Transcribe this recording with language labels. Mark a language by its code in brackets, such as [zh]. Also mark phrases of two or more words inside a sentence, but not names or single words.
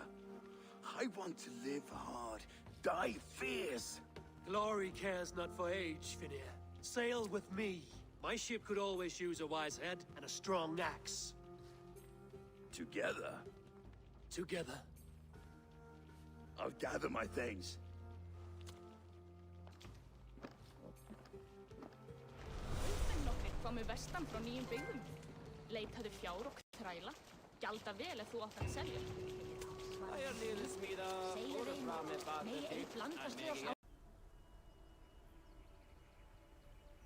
[en] I want to live hard, die fierce. Glory cares not for age, Finnr. Sail with me. My ship could always use a wise head and a strong axe. Together, Together. I'll gather my things. [is] Nokkrir komu vestan frá nýjum byggðum. Leitaðu fjár og þræla. Gjalda vel ef þú átt að selja. Segðu þeim, megi ei blandast við oss á.